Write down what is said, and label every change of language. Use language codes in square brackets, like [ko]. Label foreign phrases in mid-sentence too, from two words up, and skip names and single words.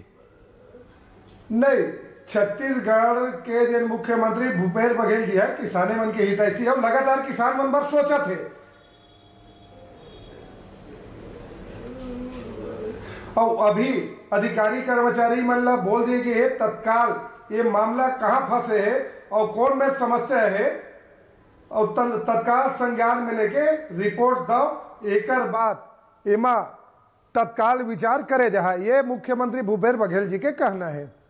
[hne] नहीं, छत्तीसगढ़ के जो मुख्यमंत्री भूपेश बघेल जी है किसाने मन के हितैषी अब लगातार किसान मन पर सोचत है और अभी अधिकारी कर्मचारी मन ला बोल दिए कि ये तत्काल ये मामला कहाँ फंसे है और कौन में समस्या है और तत्काल संज्ञान में लेके रिपोर्ट दो, एकर बाद एमा तत्काल विचार करे जहा, ये मुख्यमंत्री भूपेश बघेल जी के कहना है।